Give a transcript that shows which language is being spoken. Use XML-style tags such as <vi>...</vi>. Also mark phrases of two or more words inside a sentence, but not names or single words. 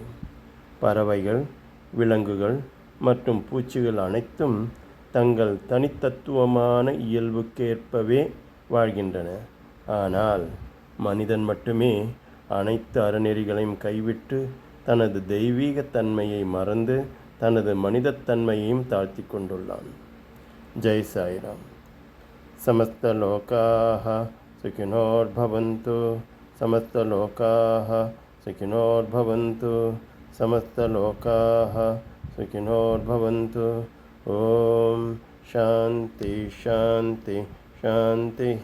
<ta>பறவைகள், விலங்குகள் மற்றும் பூச்சிகள் அனைத்தும் தங்கள் தனித்தத்துவமான இயல்புக்கேற்பவே வாழ்கின்றன. ஆனால் மனிதன் மட்டுமே அனைத்து அறநெறிகளையும் கைவிட்டு தனது தெய்வீக தன்மையை மறந்து தனது மனிதத்தன்மையையும் தாழ்த்தி கொண்டுள்ளான். ஜெய் சாய்ராம்.</ta> <sa>समस्तलोकाः सुखिनोर्भवन्तु, समस्तलोकाः सुखिनोर्भवन्तु, समस्तलोकाः सुखिनोर्भवन्तु. ॐ शान्ति शान्ति शान्तिः.</sa>